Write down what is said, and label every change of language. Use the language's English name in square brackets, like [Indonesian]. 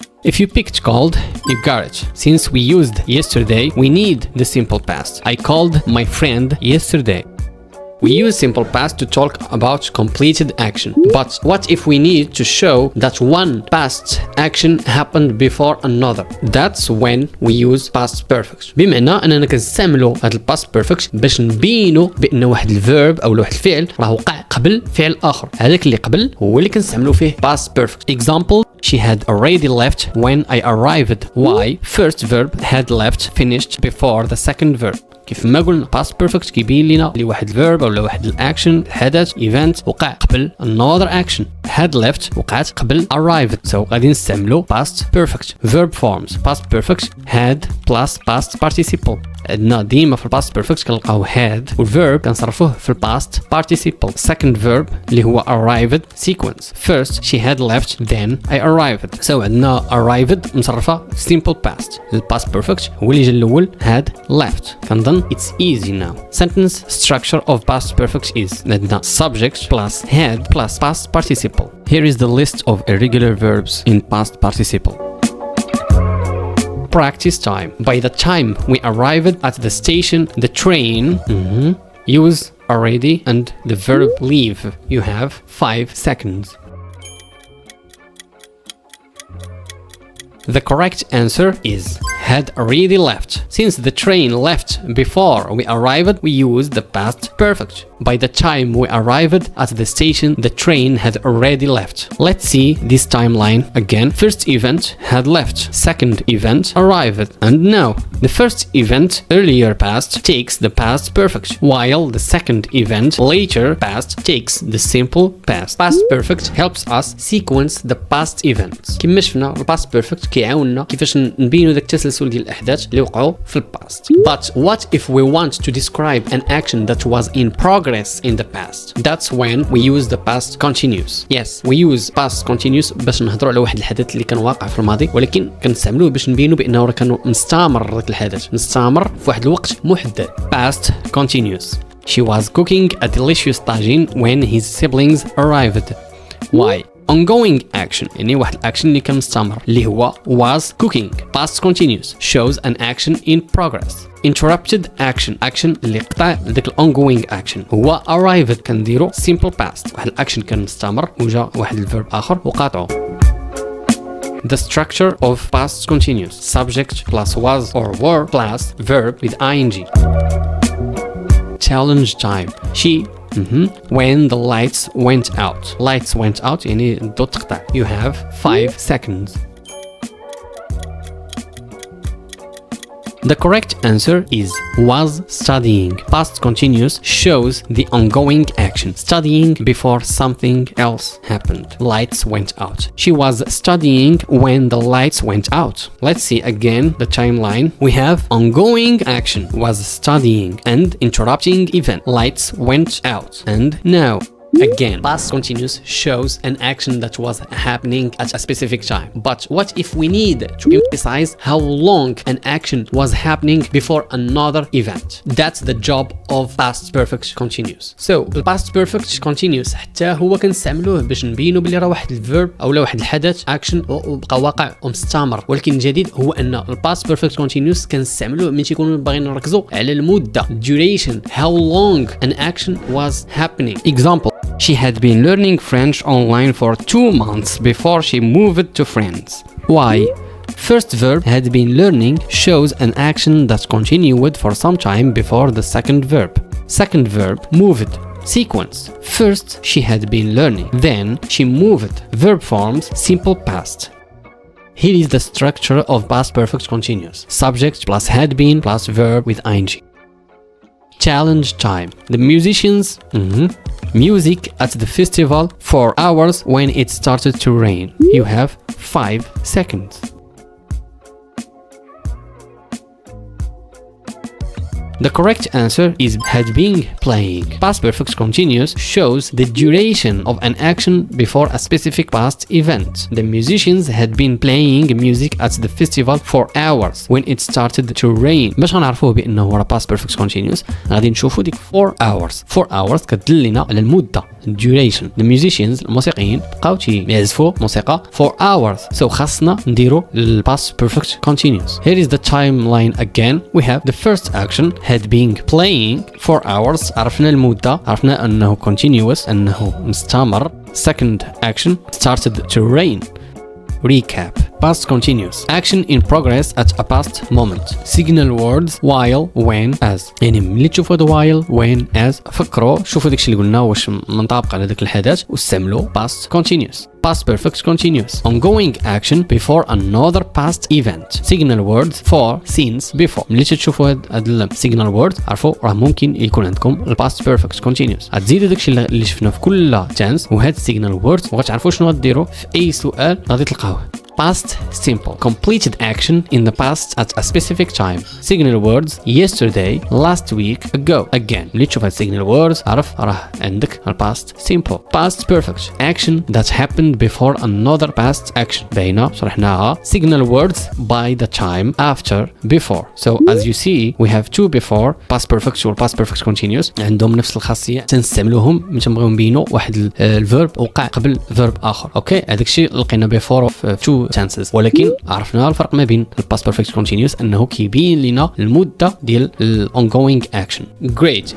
[English] If you picked called, you got it. Since we used yesterday, we need the simple past. I called my friend yesterday. We use simple past to talk about completed action. But what if we need to show that one past action happened before another? That's when we use past perfect. [Arabic] بمعنى أننا كنستعملوا هذا الباست بيرفكت باش نبينوا بأن واحد الفيرب أو واحد الفعل راه وقع قبل فعل آخر. هذاك اللي قبل هو اللي كنستعملوا فيه past perfect. [English] Example: She had already left when I arrived. Why? First verb had left finished before the second verb. [Arabic] كيف ما قلنا past perfect كيبين لنا اللي واحد الفيرب ولا واحد الاكشن حدث event وقع قبل [English] another action. had left [Arabic] وقعت قبل [English] arrived. So [Arabic] غادي نستعملوا [English] past perfect. Verb forms. Past perfect had plus past participle. [Arabic] عندنا ديما في الباست بيرفكت كنلقاو had والverb كنصرفوه في الباست participle. [English] Second verb [Arabic] اللي هو [English] arrived sequence. First she had left then I arrived. So [Arabic] عندنا [English] arrived [Arabic] مصرفة [English] simple past. [Arabic] الباست بيرفكت هو اللي جا الأول had left. كنظن [English] it's easy now. Sentence structure of past perfect is [Arabic] عندنا [English] subject plus had plus past participle. Here is the list of irregular verbs in past participle. Practice time. By the time we arrived at the station, the train use already and the verb leave. You have 5 seconds. The correct answer is had already left. Since the train left before we arrived, we use the past perfect. By the time we arrived at the station, the train had already left. Let's see this timeline again. First event had left. Second event arrived. And now, the first event earlier past takes the past perfect, while the second event later past takes the simple past. Past perfect helps us sequence the past events. [Arabic] كما شفنا الباست بيرفكت كيعاوننا كيفاش نبينوا داك التسلسل تسلسل ديال الاحداث اللي وقعوا في الباست. [English] But what if we want to describe an action that was in progress in the past? That's when we use the past continuous. Yes, we use past continuous [Arabic] باش نهضروا على واحد الحدث اللي كان واقع في الماضي، ولكن كنستعملوه باش نبينوا بانه راه كان مستمر ذاك الحدث، مستمر في واحد الوقت محدد. [English] Past continuous. She was cooking a delicious tagine when his siblings arrived. Why? [Arabic] Ongoing action يعني واحد الاكشن اللي كان مستمر اللي هو [English] was cooking. Past continuous shows an action in progress. Interrupted action [Arabic] اللي قطع ذاك [English] ongoing action هو arrived [Arabic] كنديرو [English] simple past. [Arabic] واحد الاكشن كان مستمر وجا واحد الفيرب اخر وقاطعه. [English] The structure of past continuous: subject plus was or were plus verb with ing. Challenge time. She when the lights went out. Lights went out [Arabic] يعني الضوء تقطع. [English] You have 5 seconds. The correct answer is was studying. Past continuous shows the ongoing action, studying before something else happened. Lights went out. She was studying when the lights went out. Let's see again the timeline. We have ongoing action, was studying, and interrupting event. Lights went out. And now again, past continuous shows an action that was happening at a specific time. But what if we need to emphasize how long an action was happening before another event? That's the job of past perfect continuous. [Arabic] So, the past perfect continuous حتى هو كنستعملوه باش نبينوا بلي راه واحد الفيرب او واحد الحدث اكشن بقى واقع ومستمر، ولكن الجديد هو ان الباست بيرفكت كونتينيوس كنستعملوه ملي تيكونوا باغيين نركزوا على المده [English] duration, how long an action was happening. Example: She had been learning French online for 2 months before she moved to France. Why? First verb had been learning shows an action that continued for some time before the second verb. Second verb moved. Sequence: first she had been learning, then she moved. Verb forms simple past. Here is the structure of past perfect continuous: subject plus had been plus verb with ing. Challenge time. The musicians music at the festival for hours when it started to rain. You have 5 seconds. The correct answer is had been playing. Past perfect continuous shows the duration of an action before a specific past event. The musicians had been playing music at the festival for hours when it started to rain. [Arabic] باش غنعرفوه بانه هو past perfect continuous غادي نشوفوا ديك 4 hours. 4 hours كتدلنا على المده duration. [English] The musicians [Arabic] الموسيقيين بقاو تيعزفوا موسيقى [English] for hours. So [Arabic] خاصنا نديرو [English] past perfect continuous. Here is the timeline again. We have the first action had been playing for hours. [Arabic] عرفنا المدة، عرفنا أنه continuous أنه مستمر. [English] Second action started to rain. Recap. Past continuous. Action in progress at a past moment. Signal words while, when, as. [Arabic] يعني ملي تشوفوا while, when, as فكروا شوفوا داكشي اللي قلنا واش منطابق على داك الحدث واستعملوا past continuous. [English] Past perfect continuous. Ongoing action before another past event. Signal words for, since, before. [Arabic] ملي تشوفوا هاد signal words عرفوا راه ممكن يكون عندكم past perfect continuous. غتزيدوا داكشي اللي شفنا في كل tense وهاد signal words وغتعرفوا شنو غديروا في اي سؤال غادي تلقاوه. [English] Past simple. Completed action in the past at a specific time. Signal words yesterday, last week, ago. [Arabic] Again, ملي تشوف هاد signal words عرف راه عندك past simple. [English] Past perfect. Action that happened before another past action. [Arabic] باينة شرحناها. [English] Signal words by the time, after, before. So as you see we have two before past perfect [Arabic] و past perfect continuous عندهم نفس الخاصية تنستعملوهم ملي تنبغيو نبينوا واحد الفيرب وقع قبل فيرب آخر. اوكي هذاك الشيء لقينا before في two tenses ولكن عرفنا الفرق ما بين الباست بيرفكت كونتينيوس انه كيبين لنا المده ديال الاونغوينغ اكشن. جريت.